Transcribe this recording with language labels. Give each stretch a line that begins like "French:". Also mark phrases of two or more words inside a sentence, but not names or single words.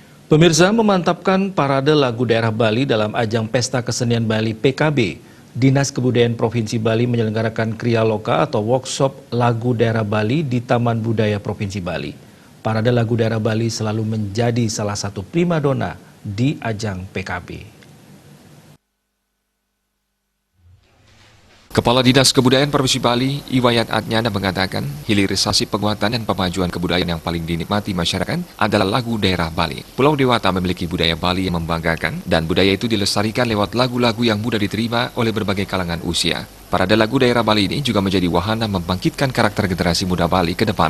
Indonesian: Pemirsa, memantapkan parade lagu daerah Bali dalam ajang Pesta Kesenian Bali PKB. Dinas Kebudayaan Provinsi Bali menyelenggarakan Kriya Loka atau workshop lagu daerah Bali di Taman Budaya Provinsi Bali. Parade lagu daerah Bali selalu menjadi salah satu primadona di ajang PKB. Kepala Dinas Kebudayaan Provinsi Bali, Iwayan Adnyana mengatakan, hilirisasi penguatan dan pemajuan kebudayaan yang paling dinikmati masyarakat adalah lagu daerah Bali. Pulau Dewata memiliki budaya Bali yang membanggakan, dan budaya itu dilestarikan lewat lagu-lagu yang mudah diterima oleh berbagai kalangan usia. Parade lagu daerah Bali ini juga menjadi wahana membangkitkan karakter generasi muda Bali ke depan.